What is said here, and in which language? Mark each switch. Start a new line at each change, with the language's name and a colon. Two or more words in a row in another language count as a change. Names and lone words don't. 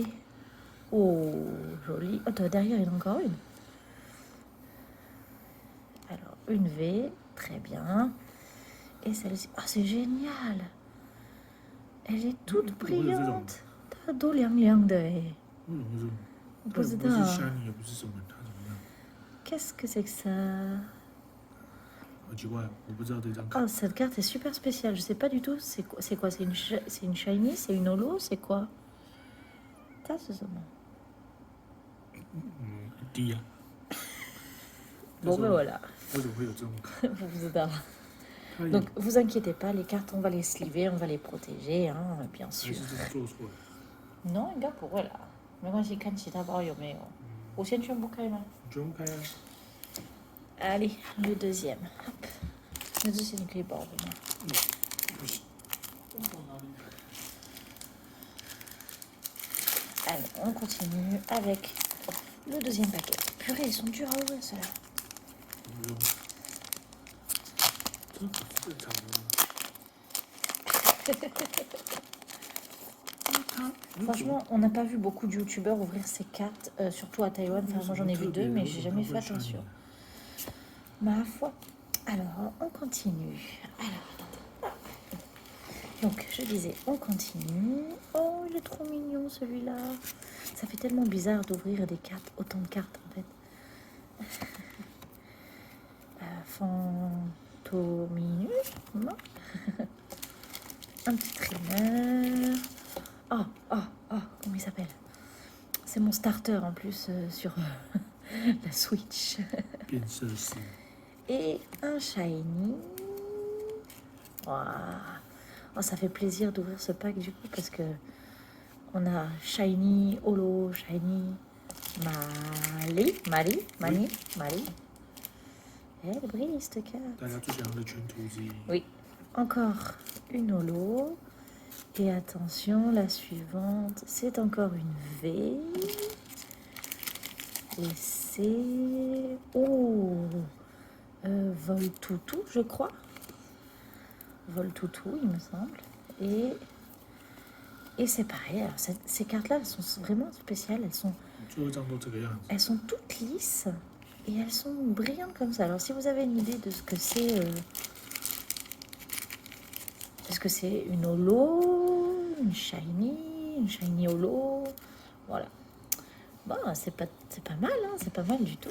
French: Oh, joli. Oh, derrière, il y en a encore une. Alors, une V, très bien. Et celle-ci, oh, c'est génial. Elle est toute brillante.
Chinese: D'où 亮亮的. 为什么是？不知道。不是 shiny 也不是什么，它怎么样？
French: Qu'est-ce que c'est que ça?
Chinese: 好奇怪，我不知道这张卡。
French: Oh, cette carte est super spéciale. Je sais pas du tout. C'est quoi? C'est une shiny? C'est une holo? C'est quoi? Ça, c'est ça.
Chinese: 一滴啊。
French: Bon, ben voilà.
Chinese: 为什么会有这种卡？
French: Vous êtes là. Donc, vous inquiétez pas, les cartes, on va les sliver, on va les protéger, hein, bien
Chinese: 还
French: sûr.
Chinese: 是这做错了？ Non, 应该不会啦。没关系，看其他包有没有。我先全部开吗？全部开啊！
French: Allez, le deuxième. Hop. Le deuxième clé bord. Allez, on continue avec le deuxième paquet. Purée, ils sont durs à ouvrir, ceux-là.
Chinese: 这不是正常的。
French: Franchement, on n'a pas vu beaucoup de youtubeurs ouvrir ces cartes, surtout à Taïwan. Enfin, moi j'en ai vu 2, mais j'ai jamais fait attention. Ma foi. Alors, on continue. Alors, attendez. Donc, je disais, on continue. Oh, il est trop mignon celui-là. Ça fait tellement bizarre d'ouvrir des cartes, autant de cartes en fait. Fantominus, non. Un petit trimmer. Oh, comment il s'appelle? C'est mon starter en plus sur la Switch.
Chinese: 变色师，
French: Et un shiny. Waouh. Oh, ça fait plaisir d'ouvrir ce pack du coup parce que on a shiny, holo, shiny, Mali. Elle brille cette carte.
Chinese: 大家最想要的全图之一。
French: Oui, encore une holo. Et attention, la suivante, c'est encore une V. Et c'est... Oh, Voltoutou, je crois. Voltoutou, il me semble. Et c'est pareil. Alors, ces cartes-là, elles sont vraiment spéciales.
Chinese: 最后一张都这个样子，
French: Elles sont toutes lisses et elles sont brillantes comme ça. Alors, si vous avez une idée de ce que c'est... Est-ce que c'est une holo, une shiny holo? Voilà. Bon, c'est pas mal, hein, c'est pas mal du tout.